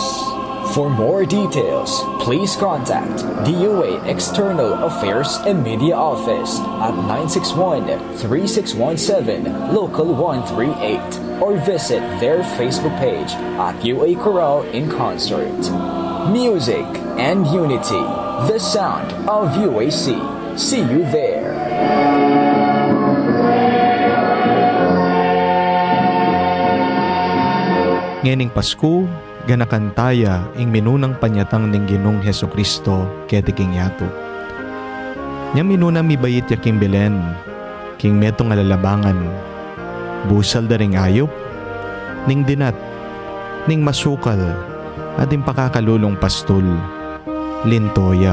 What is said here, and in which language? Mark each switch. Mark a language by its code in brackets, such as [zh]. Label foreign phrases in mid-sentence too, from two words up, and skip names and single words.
[en] For more details, please contact DOA External Affairs and Media Office at 961-3617 Local 138 or visit their Facebook page at UA Chorale in Concert. Music and Unity, the sound of UAC. See you there. [pam] Ngening Pasko, ganakantaya ing minunang panyatang ning Ginong Heso Kristo ketiking yato. Nyang minunang mibayit yaking Belen, king metong alalabangan, busal da ring ayop, ning dinat, ning masukal, at ing pakakalulong pastol, lintoya.